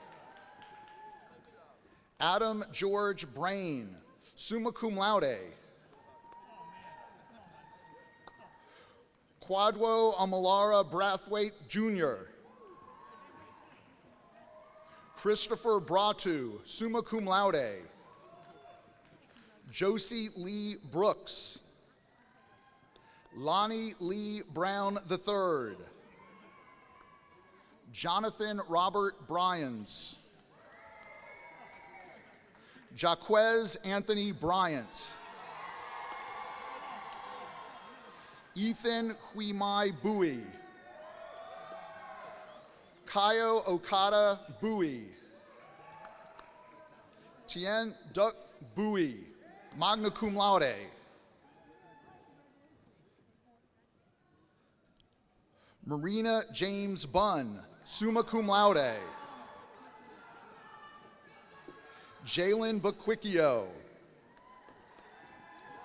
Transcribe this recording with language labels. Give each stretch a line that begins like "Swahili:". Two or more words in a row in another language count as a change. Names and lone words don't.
English: Adam George Brain,
Latin: summa cum laude.
English: Quadwo Amalara Brathwaite Jr. Christopher Bratu,
Latin: summa cum laude.
English: Josie Lee Brooks. Lonnie Lee Brown III. Jonathan Robert Bryans. Jaquez Anthony Bryant. Ethan Huimai Bowie. Kaio Okada Bowie. Tien Duck Bowie,
Latin: magna cum laude.
English: Marina James Bunn,
Latin: summa cum laude.
English: Jalen Baquicchio.